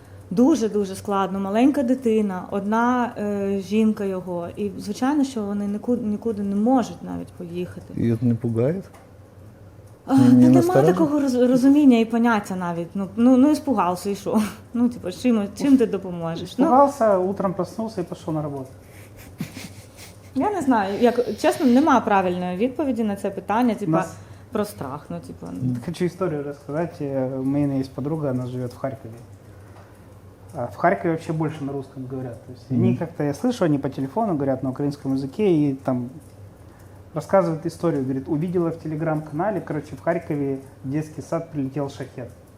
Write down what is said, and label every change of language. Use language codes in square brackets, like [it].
[uk] Дуже-дуже складно. Маленька дитина, одна жінка його. І, звичайно, що вони нікуди не можуть навіть поїхати. [ru] И это не пугает? [uk] Немає такого розуміння і поняття навіть. Ну іспугався, і що? Ну, типу, чим ти допоможеш? [ru] Испугался, утром проснулся и пошел на работу. [uk] Я не знаю, чесно, немає правильної відповіді на це питання, типу, про страх. Ну, типу. [ru] Хочу историю рассказать. У меня есть подруга, она живет в Харькове. В Харькове вообще больше на русском говорят. То есть они как-то, я слышу, они по телефону говорят на украинском языке и там рассказывают историю. Говорит, увидела в телеграм-канале, короче, в Харькове в детский сад прилетел шахет.